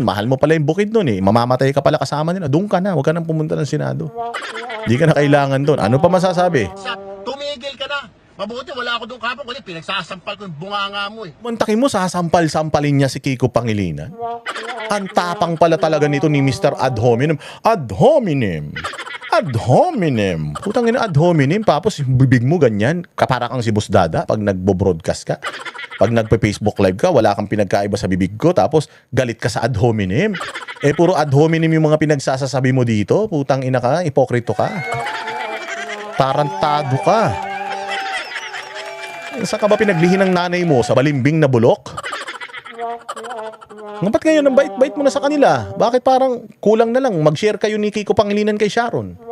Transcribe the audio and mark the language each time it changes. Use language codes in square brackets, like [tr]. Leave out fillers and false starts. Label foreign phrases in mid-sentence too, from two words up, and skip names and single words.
[tl] Mahal mo pala yung Bukidnon eh. Mamamatay ka pala kasama nila. Doon ka na, huwag ka nang pumunta ng Senado. Hindi ka na kailangan doon. Ano pa masasabi? Tumigil ka na. Mabuti, wala ako doon kapon. Kundi pinagsasampal ko yung bunganga mo eh. Mantakin mo, sasampal-sampalin niya si Kiko Pangilinan. Ang tapang pala talaga nito ni Mr. [la] Ad hominem. Ad hominem. Ad hominem. [tl] Putang ina, [la] ad hominem. [tl] Tapos bibig mo ganyan. Para kang si Boss Dada pag nagbo-broadcast ka. Pag nagpe-Facebook live ka, wala kang pinagkaiba sa bibig ko. Tapos galit ka sa [la] ad hominem. [tl] Eh, puro [la] ad hominem [tl] yung mga pinagsasasabi mo dito. Putang ina ka, ipokrito ka. Tarantado ka. Saan ka ba pinaglihin ng nanay mo? Sa balimbing na bulok? Ba't ngayon ang bait-bait mo na sa kanila? Bakit parang kulang na lang mag-share kayo ni Kiko Pangilinan kay Sharon?